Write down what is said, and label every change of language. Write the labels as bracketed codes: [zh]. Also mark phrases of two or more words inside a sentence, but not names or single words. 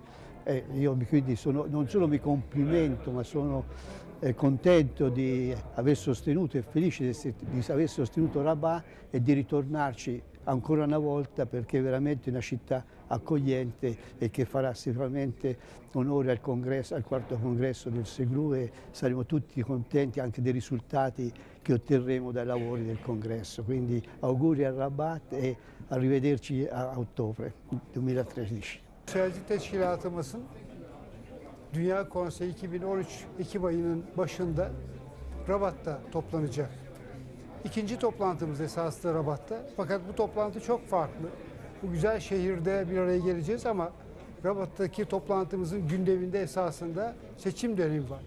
[it] Io quindi non solo mi complimento, ma sono contento di aver sostenuto e felice di aver sostenuto Rabat e di ritornarci ancora una volta, perché è veramente una città accogliente e che farà sicuramente onore al quarto congresso del SEGLU, e saremo tutti contenti anche dei risultati che otterremo dai lavori del congresso. Quindi auguri a Rabat e arrivederci a ottobre 2013. [tr] Yükselci Teşkilatımızın Dünya Konseyi 2013 Ekim ayının başında Rabat'ta toplanacak. İkinci toplantımız esasında Rabat'ta. Fakat bu toplantı çok farklı. Bu güzel şehirde bir araya geleceğiz ama Rabat'taki toplantımızın gündeminde esasında seçim dönemi var.